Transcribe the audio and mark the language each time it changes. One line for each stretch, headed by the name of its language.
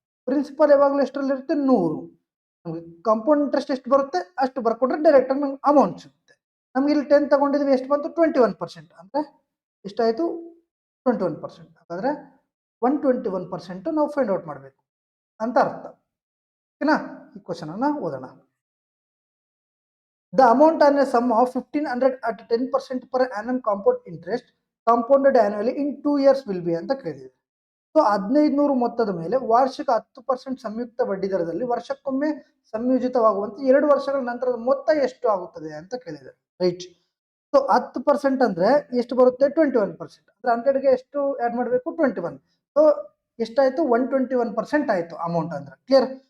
Kannada: Principal ಯಾವಾಗಲೂ ಎಷ್ಟರಲ್ಲಿ ಇರುತ್ತೆ? 100. ನಮಗೆ ಕಾಂಪೌಂಡ್ ಇಂಟ್ರೆಸ್ಟ್ ಎಷ್ಟು ಬರುತ್ತೆ ಅಷ್ಟು ಬರ್ಕೊಂಡ್ರೆ ಡೈರೆಕ್ಟ್ ಆಗಿ ನಮ್ಗೆ ಅಮೌಂಟ್ ಸಿಗುತ್ತೆ. ನಮ್ಗೆ ಇಲ್ಲಿ 10 ತಗೊಂಡಿದ್ವಿ, ಎಷ್ಟು ಬಂತು? 21%. ಅಂದ್ರೆ ಎಷ್ಟಾಯ್ತು? 21%. ಹಾಗಾದ್ರೆ 121% ನಾವು ಫೈಂಡ್ ಔಟ್ ಮಾಡಬೇಕು ಅಂತ ಅರ್ಥ, ಓಕೆನಾ? ಈ ಕ್ವಶನ್ ಅನ್ನ ಓದೋಣ.
English: The amount on a sum of 1500 at 10% per annum compound interest compounded annually in 2 years will be
Kannada: ಅಂತ ಕೇಳಿದೆ. ಸೊ 1500 ಮೊತ್ತದ ಮೇಲೆ ವಾರ್ಷಿಕ 10% ಸಂಯುಕ್ತ ಬಡ್ಡಿ ದರದಲ್ಲಿ ವರ್ಷಕ್ಕೊಮ್ಮೆ ಸಂಯೋಜಿತವಾಗುವಂತೆ 2 ವರ್ಷಗಳ ನಂತರದ ಮೊತ್ತ ಎಷ್ಟು ಆಗುತ್ತದೆ ಅಂತ ಕೇಳಿದೆ, ರೈಟ್? ಸೊ 10% ಅಂದ್ರೆ ಎಷ್ಟು ಬರುತ್ತೆ? 21%. ಅಂದ್ರೆ 100ಗೆ ಎಷ್ಟು ಆಡ್ ಮಾಡಬೇಕು? 21. ಸೊ ಎಷ್ಟಾಯ್ತು? 121% ಆಯ್ತು ಅಮೌಂಟ್ ಅಂದ್ರೆ. ಕ್ಲಿಯರ್?